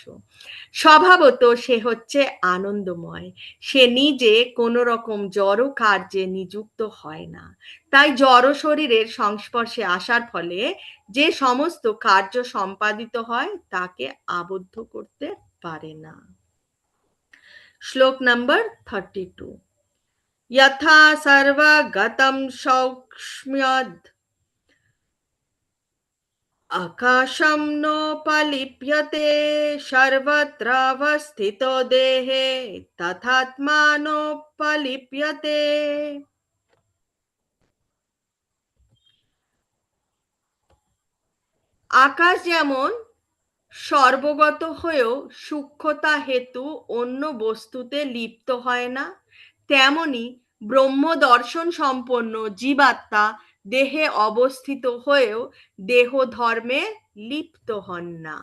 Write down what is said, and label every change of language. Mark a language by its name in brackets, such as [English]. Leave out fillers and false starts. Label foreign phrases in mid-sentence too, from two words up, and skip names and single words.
[Bangla] স্বভাবত সে হচ্ছে আনন্দময়, সে নিজে কোনো রকম জড় কার্যে নিযুক্ত হয় না, তাই জড় শরীরের সংস্পর্শে আসার ফলে যে সমস্ত কার্য সম্পাদিত হয় তাকে আবদ্ধ করতে পারে না। শ্লোক নাম্বার 32। [Sanskrit] यथा सर्वगतं सौक्ष्म्यद् आकाशं नोपलिप्यते सर्वत्रावस्थितो देहे तथात्मानोपलिप्यते। [Bangla] আকাশ যেমন সর্বগত হয়েও সূক্ষ্মতা হেতু অন্য বস্তুতে লিপ্ত হয় না, তেমনি ব্রহ্ম দর্শন সম্পন্ন জীবাত্মা দেহে অবস্থিত হয়েও দেহ ধর্মে লিপ্ত হন না।